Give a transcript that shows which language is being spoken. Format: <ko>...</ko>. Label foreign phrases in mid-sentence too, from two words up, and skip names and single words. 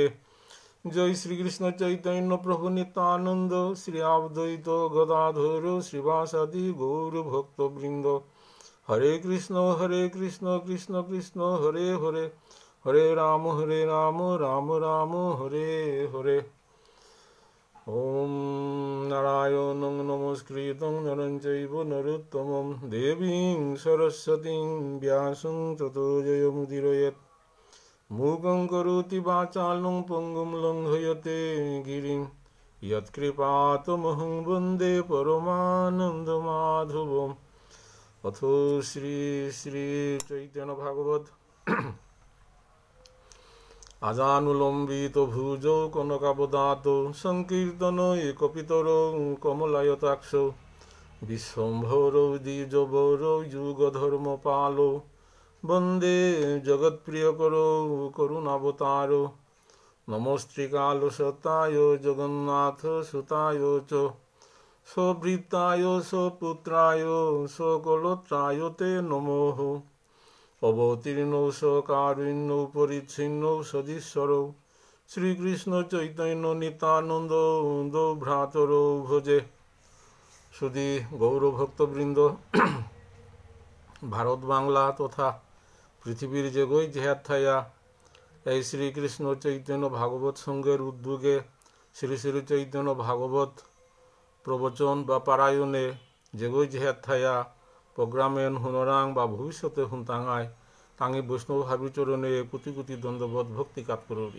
<sa>জয় শ্রীকৃষ্ণ চৈতন্য প্রভু নিত্যানন্দ শ্রী অদ্বৈত গদাধর শ্রীবাসাদি গৌর ভক্তবৃন্দ। হরে কৃষ্ণ কৃষ্ণ কৃষ্ণ হরে হরে হরে রাম রাম রাম হরে হরে। ওম নারায়ণং নমস্কৃতং নরং চৈব নরোত্তমং দেবীং সরস্বতীং ব্যাসং ততো জয়মুদীরয়েৎ। মূকং করোতি বাচালং পঙ্গুং লঙ্ঘয়তে গিরিং যৎকৃপাতমহং বন্দে পরমানন্দমাধবম। অথ শ্রী শ্রী চৈতন্য ভাগবত আজানুলম্বিত ভুজৌ কনকাবদাত সংকীর্তন একপিতরৌ কমলায়তাক্ষ বিশ্বম্ভরৌ দ্বিজবরৌ যুগধর্মপালৌ বন্দে জগৎপ্রিয়করৌ করুণাবতারৌ। নমস্ত্রিকালসতায় জগন্নাথ সুতায় চ সভৃতায় সপুত্রায় সকলত্রায় তে নমঃ। অবতীর্ণৌ সকারুণ্যৌ পরিচ্ছিন্নৌ সদীশ্বরৌ শ্রীকৃষ্ণ চৈতন্য নিত্যানন্দ ভ্রাতরৌ ভজে।</sa> <bpy>সুধী গৌরভক্তবৃন্দ, ভারত বাংলা তথা পৃথিবীর যেগই জেহাত থাইয়া এই শ্রীকৃষ্ণ চৈতন্য ভাগবত সংঘের উদ্যোগে শ্রী শ্রী চৈতন্য ভাগবত প্রবচন বা পারায়ণে যেগই জেহাত থাইয়া প্রোগ্রামেন হুনরাং বা ভবিষ্যতে হুনতাঙায় তাঙি বৈষ্ণব হাবিচরণে কোটি কোটি দণ্ডবোধ ভক্তি কাত করি।</bpy>